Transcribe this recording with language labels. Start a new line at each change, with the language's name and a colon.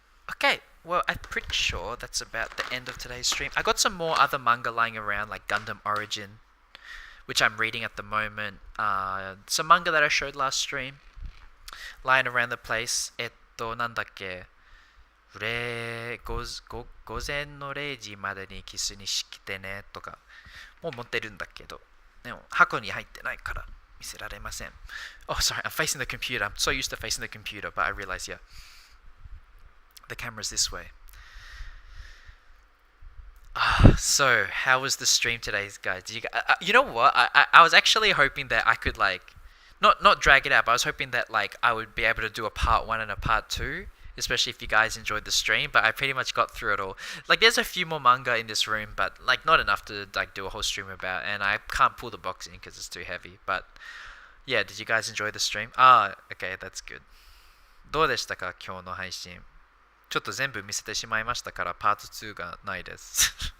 English: Okay, well, I'm pretty sure that's about the end of today's stream. I got some more other manga lying around, like Gundam Origin, which I'm reading at the moment. Some manga that I showed last stream, lying around the place.
Japanese: なんだっけ、午前の0時までにキスにしてねとかもう持ってるんだけど、でも箱に入ってないから見せられません。
English: Oh, sorry, I'm facing the computer. I'm so used to facing the computer, but I realize, yeah, the camera's this way. So, how was the stream today, guys? You know what? I was actually hoping that I could like not drag it out, but I was hoping that like I would be able to do a part 1 and a part 2, especially if you guys enjoyed the stream. But I pretty much got through it all. Like there's a few more manga in this room, but like not enough to like do a whole stream about, and I can't pull the box in because it's too heavy. But yeah, did you guys enjoy the stream? Ah, okay, that's good.
Japanese: どうでしたか今日の配信？ちょっと全部見せてしまいましたからパート2がないです。